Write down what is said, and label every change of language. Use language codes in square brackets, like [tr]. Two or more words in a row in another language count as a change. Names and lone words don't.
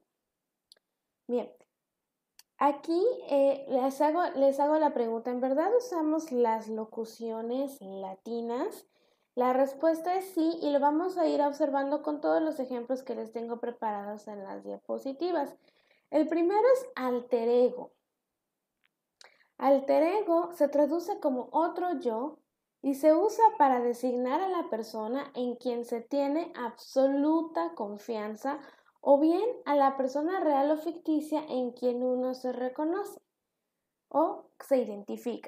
[es] Bien, aquí les hago la pregunta, ¿en verdad usamos las locuciones latinas? La respuesta es sí y lo vamos a ir observando con todos los ejemplos que les tengo preparados en las diapositivas. El primero es [la] alter ego. Alter ego [es] se traduce como otro yo y se usa para designar a la persona en quien se tiene absoluta confianza o bien a la persona real o ficticia en quien uno se reconoce o se identifica.